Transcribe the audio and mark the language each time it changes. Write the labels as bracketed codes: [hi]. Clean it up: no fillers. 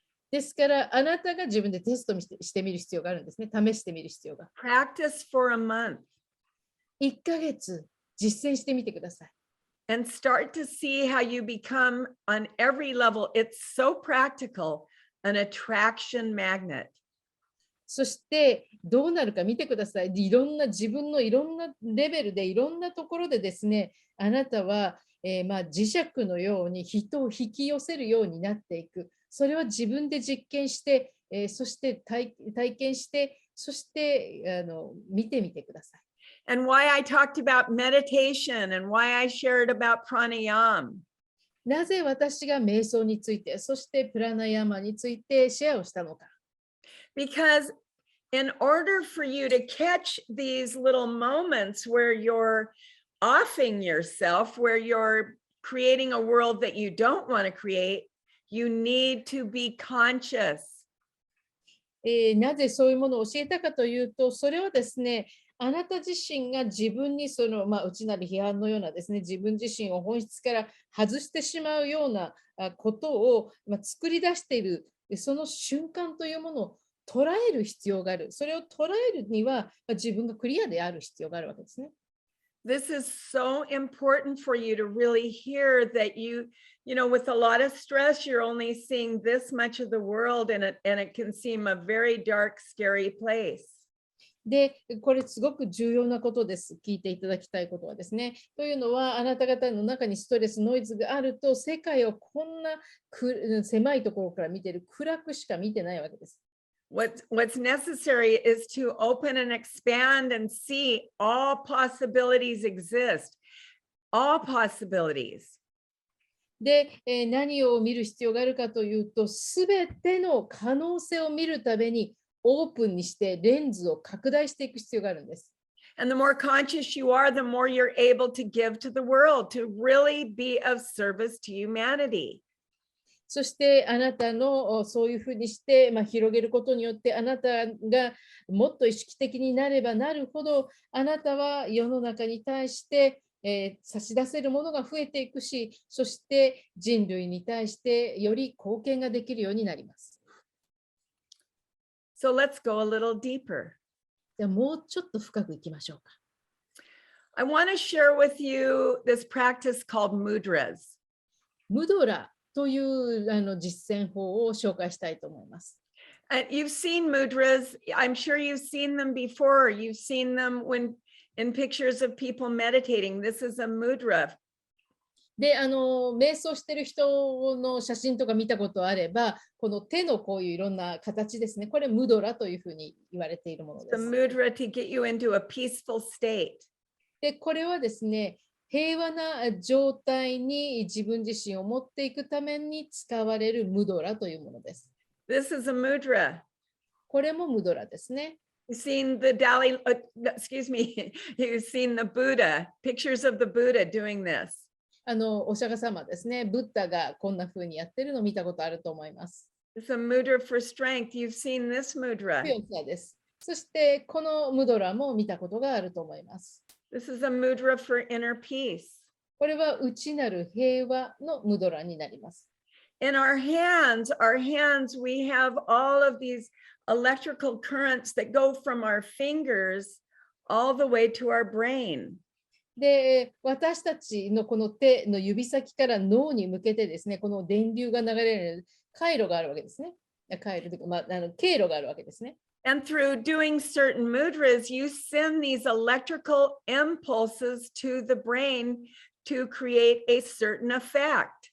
[ja] ですから、あなたが自分でテストしてみる必要があるんですね。試してみる必要が。 [en] Practice for a month. [ja] 1ヶ月実践してみてください。 [en] And start to see how you become on every level. It's so practical, an attraction magnet. [ja] そしてどうなるか見てください。自分のいろんなレベルでいろんなところでですね、あなたは、磁石のように人を引き寄せるようになっていく。それは自分で実験して、そして体験して、そして見てみてください。 [en] And why I talked about meditation and why I shared about pranayama. [ja] なぜ私が瞑想について、そしてプラナヤマについてシェアをしたのか。 [en] Because in order for you to catch these little moments where you're offing yourself, where you're creating a world that you don't want to create, you need to be conscious. [ja] なぜそういうものを教えたかというと、それはですね、あなた自身が自分に内なる批判のようなですね、自分自身を本質から外してしまうようなことを作り出している、その瞬間というものを捉える必要がある。それを捉えるには自分がクリアである必要があるわけですね。 [en] This is so important for you to really hear that with a lot of stress, you're only seeing this much of the world, and it can seem a very dark, scary place. [ja] で、これすごく重要なことです。聞いていただきたいことはですね。というのは、あなた方の中にストレス、ノイズがあると、世界をこんな狭いところから見てる、暗くしか見てないわけです。 [en] What's necessary is to open and expand and see all possibilities exist. All possibilities. [ja] で、何を見る必要があるかというと、すべての可能性を見るために、オープンにしてレンズを拡大していく必要があるんです。 [en] And the more conscious you are, the more you're able to give to the world, to really be of service to humanity. [ja] そしてあなたのそういうふうにして、広げることによってあなたがもっと意識的になればなるほどあなたは世の中に対して、差し出せるものが増えていくし、そして人類に対してより貢献ができるようになります。 [en] So let's go a little deeper. [ja] じゃあもうちょっと深くいきましょうか。 [en] I want to share with you this practice called mudras. [ja] ムドラという実践法を紹介したいと思います。 [en] You've seen mudras. I'm sure you've seen them before. You've seen them in pictures of people meditating. This is a mudra. [ja] で、瞑想してる人の写真とか見たことあれば、この手のこういういろんな形ですね。これムドラというふうに言われているもので [en] The [ja] す。 [en] mudra to get you into a peaceful state. [ja] で、これはですね、平和な状態に自分自身を持っていくために使われるムドラというものです。 [en] This is a mudra. [ja] これもムドラですね。 [en] You've seen the excuse me, you've seen the Buddha, pictures of the Buddha doing this. [ja] お釈迦様ですね、ブッダがこんな風にやってるのを見たことあると思います。 [en] It's a mudra for strength. You've seen this mudra. [ja] 強さです。そしてこのムドラも見たことがあると思います。 [en] This is a mudra for inner peace. [ja] これは内なる平和のムドラになります。 [en] In our hands, we have all of these electrical currents that go from our fingers all the way to our brain. [ja] で、私たちのこの手の指先から脳に向けてですね、この電流が流れる回路があるわけですね。回路というか、経路があるわけですね。 [en] And through doing certain mudras, you send these electrical impulses to the brain to create a certain effect.